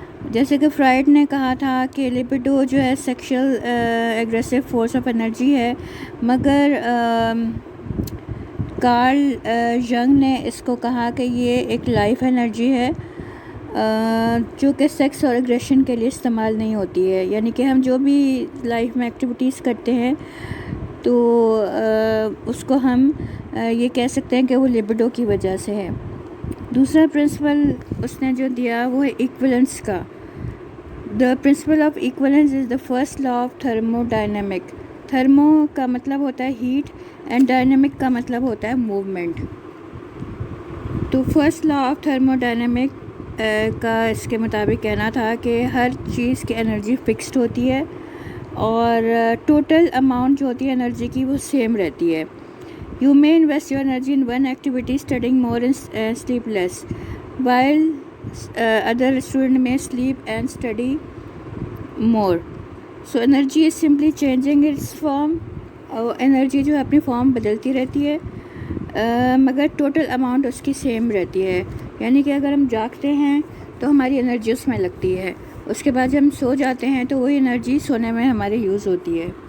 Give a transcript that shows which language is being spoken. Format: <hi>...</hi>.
<ur>جیسے کہ فرائڈ نے کہا تھا کہ لبیڈو جو ہے sexual aggressive force of energy ہے، مگر کارل جنگ نے اس کو کہا کہ یہ ایک لائف انرجی ہے جو کہ سیکس اور ایگریشن کے لیے استعمال نہیں ہوتی ہے. یعنی کہ ہم جو بھی لائف میں ایکٹیویٹیز کرتے ہیں تو اس کو ہم یہ کہہ سکتے ہیں کہ وہ لبیڈو کی وجہ سے ہے. دوسرا پرنسپل اس نے جو دیا وہ ہے ایکویلنس کا.</ur> <en>The principle of equivalence is the first law of thermodynamic.</en> <ur>Thermo کا مطلب ہوتا ہے ہیٹ اینڈ ڈائنامک کا مطلب ہوتا ہے موومنٹ. تو first law of thermo dynamic کا اس کے مطابق کہنا تھا کہ ہر چیز کی انرجی فکسڈ ہوتی ہے اور ٹوٹل اماؤنٹ جو ہوتی ہے انرجی کی وہ سیم رہتی ہے.</ur> <en>You may invest your energy in one activity, studying more and sleep less, while other student may sleep and study more. So energy is simply changing its form.</en> <ur>Energy جو ہے اپنی form بدلتی رہتی ہے مگر total amount اس کی same رہتی ہے. یعنی کہ اگر ہم جاگتے ہیں تو ہماری انرجی اس میں لگتی ہے، اس کے بعد جب ہم سو جاتے ہیں تو وہی انرجی سونے میں ہمارے یوز ہوتی ہے.</ur>